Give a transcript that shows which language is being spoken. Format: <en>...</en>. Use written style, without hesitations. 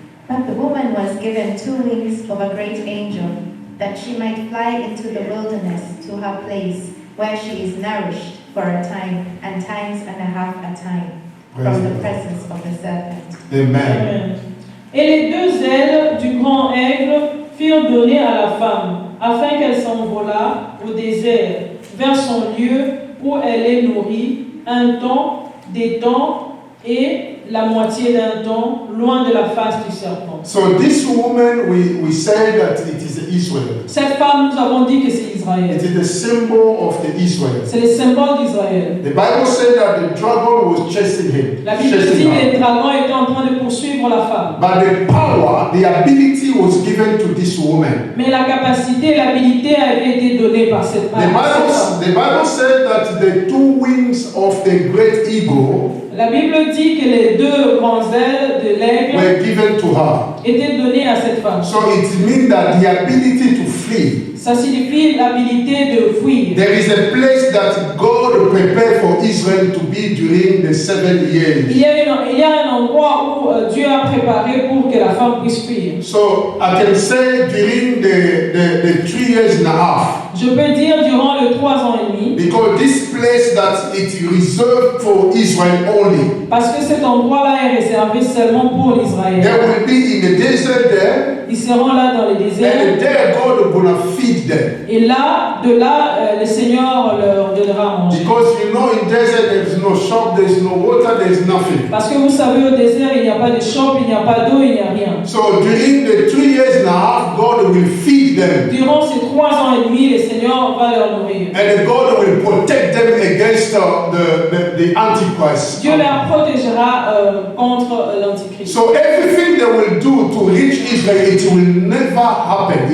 <en>But the woman was given 2 wings of a great angel, that she might fly into the wilderness to her place, where she is nourished for a time and times and a half a time Praise from the God. presence of the serpent. Amen. Amen.</en> <fr>Et les deux ailes du grand aigle furent données à la femme, afin qu'elle s'envolât au désert, vers son lieu où elle est nourrie, un temps, des temps et la moitié d'un temps, loin de la face du serpent.</fr> <en>So this woman, we say that it is Israel.</en> <fr>Cette femme, nous avons dit que c'est Israël.</fr> <en>It is the symbol of the Israel.</en> <fr>C'est le symbole d'Israël.</fr> <en>The Bible said that the dragon was chasing him.</en> <fr>La Bible dit que les dragons étaient en train de poursuivre la femme.</fr> <en>But the power, the ability was given to this woman.</en> <fr>Mais la capacité et l'habilité avaient été données par cette femme.</fr> <en>The Bible said that the two wings of the great eagle</en> <fr>La Bible dit que les deux grands ailes de l'aigle</fr> <en>were given to her.</en> <fr>étaient données à cette femme.</fr> <en>So it means that the ability to flee.</en> <fr>Ça signifie l'habilité de fuir.</fr> <en>There is a place that God prepared for Israel to be during the 7 years.</en> <fr>Il y a un endroit où Dieu a préparé pour que la femme puisse fuir.</fr> <en>So I can say during the 3 years and a half.</en> <fr>Je peux dire durant les 3 ans et demi.</fr> <en>Because this place that it reserved for Israel only.</en> <fr>Parce que cet endroit-là est réservé seulement pour l'Israël.</fr> <en>There will be in the desert there.</en> <fr>Ils seront là dans les déserts.</fr> <en>And there God will gonna feed them.</en> <fr>Et là, de là, le Seigneur leur donnera à manger.</fr> <en>Because you know in desert there is no shop, there is no water, there is nothing.</en> <fr>Parce que vous savez, au désert, il n'y a pas de shop, il n'y a pas d'eau, il n'y a rien.</fr> <en>So during the 3 years and a half, God will feed them.</en> <fr>Durant ces 3 ans et demi, le Seigneur va leur nourrir.</fr> <en>And God will protect them against the Antichrist.</en> <fr>Dieu les protégera contre l'Antichrist.</fr> <en>So everything they will do to reach Israel, it will never happen.</en>